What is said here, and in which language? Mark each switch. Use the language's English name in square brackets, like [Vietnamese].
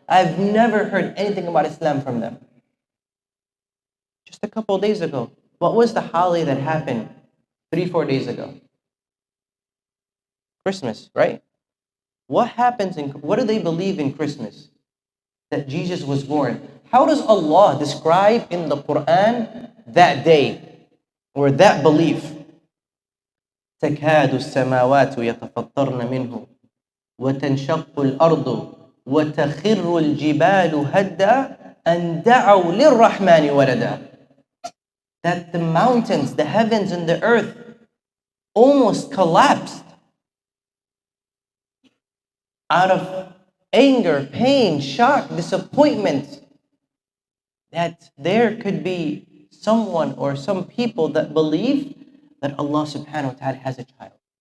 [English] I've never heard anything about Islam from them. Just a couple of days ago, what was the holiday that happened 3-4 days ago? Christmas, right? What happens what do they believe in Christmas? That Jesus was born. How does Allah describe in the Quran that day or that belief? [Arabic] تكاد السماوات يتفطرن منه وتنشق الأرض وتخر الجبال هدا أن دعوا للرحمن ولدا. [English] That the mountains, the heavens and the earth almost collapsed out of anger, pain, shock, disappointment that there could be someone or some people that believe that Allah subhanahu wa ta'ala has a child.